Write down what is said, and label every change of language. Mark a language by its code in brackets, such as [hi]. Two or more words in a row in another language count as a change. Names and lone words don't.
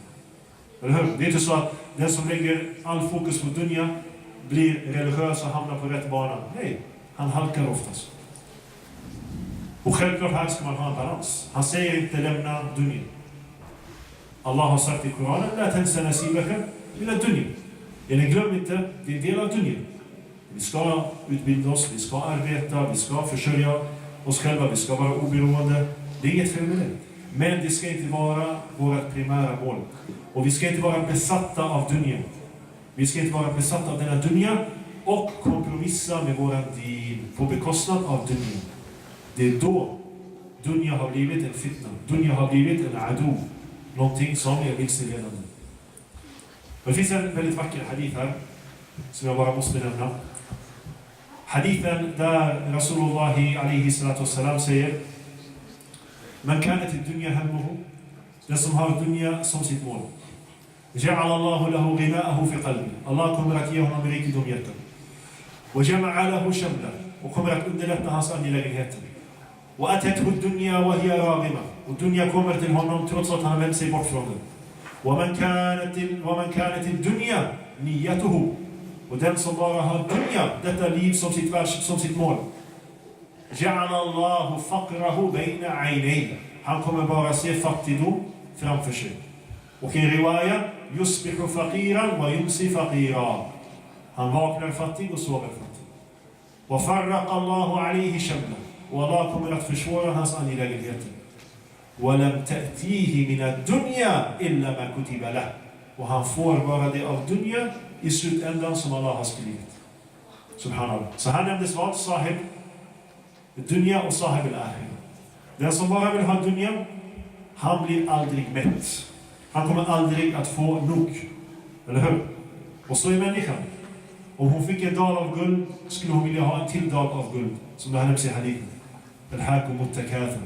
[sv] Eller hur? Det är inte så att den som lägger all fokus på dunya blir religiös och hamnar på rätt bana. Nej, han halkar oftast. Och självklart här ska man ha en balans. Han säger inte lämna dunya. Allah har sagt i Koranen: [ar] لا تنس نصيبك إلى الدنيا. [sv] Glöm inte, det är del av dunya. Vi ska utbilda oss, vi ska arbeta, vi ska försörja oss själva, vi ska vara oberoende. Det är inget fel med det. Men det ska inte vara vårt primära mål. Och vi ska inte vara besatta av dunya. Vi ska inte vara besatta av denna dunya och kompromissa med våran din på bekostnad av dunya. Det är då dunya har blivit en fitna. Dunya har blivit en adu. Någonting som är vilseledande. Det finns en väldigt vacker hadith här som jag bara måste nämna. Hadithen där [ar] رسول الله عليه الصلاة والسلام [sv] säger: [ar] من كانت الدنيا همه, [sv] den som har dunya som sitt mål. [ar] جعل الله له غناءه في قلبه. [sv] Allah kommer att ge honom rikedom i hjärtat. [ar] وجمع له شمله. [sv] Och kommer att underlätta hans angelägenheter. [ar] وأتته الدنيا وهي راغمة. [sv] Och dunya kommer till honom trots att han vänt sig bort från den. [ar] ومن كانت الدنيا نيته. [sv] Och den som bara har dunya, detta liv som sitt mål. [ar] جعل الله فقره بين عينيه. [sv] Han kommer bara se fattigdom framför sig. Och i riwaya [ar] يصبح فقيرا ويمسي فقيرا. [sv] Han vaknar fattig och sover fattig. [ar] وفرق الله عليه شمله. [sv] Och Allah kommer att försvåra hans angelägenheter. [ar] وَلَمْ تَأْتِيهِ مِنَ الدُّنْيَا إِلَّا مَا كُتِبَ لَهُ. [sv] Och han får bara det av dunya i slutändan som Allah har skrivit. Subhanallah. Så här nämndes vad? [ar] صاحب دنيا [sv] och [ar] صاحب الآخرة. [sv] Den som bara vill ha dunya, han blir aldrig mätt. Han kommer aldrig att få nog. Eller hur? Och så är människan. Om hon fick en dal av guld, skulle hon vilja ha en till dal av guld. Som det här nämns i hadithen. [ar] ألهاكم التكاثر.